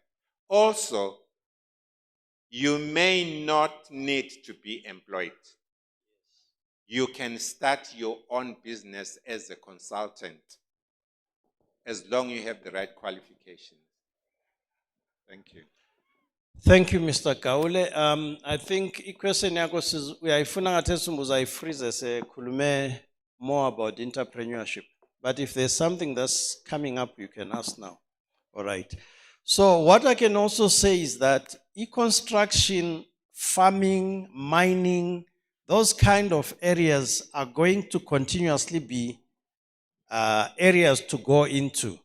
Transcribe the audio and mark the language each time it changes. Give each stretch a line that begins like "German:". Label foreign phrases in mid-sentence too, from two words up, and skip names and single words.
English: Also, you may not need to be employed. You can start your own business as a consultant, as long as you have the right qualifications. Thank you. Thank you, Mr. Kaule. I think question
North Ndebele: yako uyayifuna ngathi uzayifreeze sekhulume
English: more about entrepreneurship. But if there's something that's coming up, you can ask now. All right. So what I can also say is that e-construction, farming, mining, those kind of areas are going to continuously be areas to go into.